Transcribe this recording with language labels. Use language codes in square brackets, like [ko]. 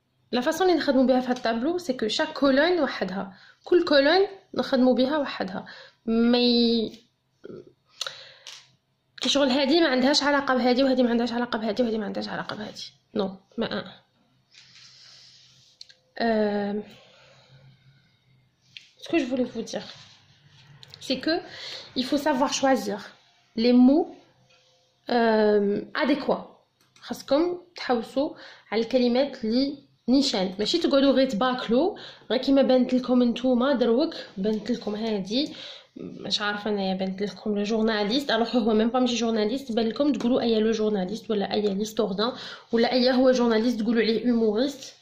[fr] La façon dont nous travaillons sur le tableau, c'est que chaque colonne [ar] وحدها. كل colonne نخدموا بها وحدها. كشغل هذه ما عندهاش علاقة بهذه وهذه ما عندهاش علاقة بهذه وهذه ما عندهاش علاقة بهذه. [fr] Non, ما ce que je voulais vous dire, c'est que il faut savoir choisir les mots adéquats. [ar] خاصكم تحوسوا على الكلمات اللي نيشان ماشي تقعدوا غير تباكلوا غير كيما بانت لكم نتوما دروك بانت لكم هذه مش عارفه انايا بانت لكم لو جورناليست الوغ هو ميم با ماشي جورناليست بان لكم تقولوا ايا لو جورناليست ولا ايا ليستوردان ولا ايا هو جورناليست تقولوا عليه هوموريست.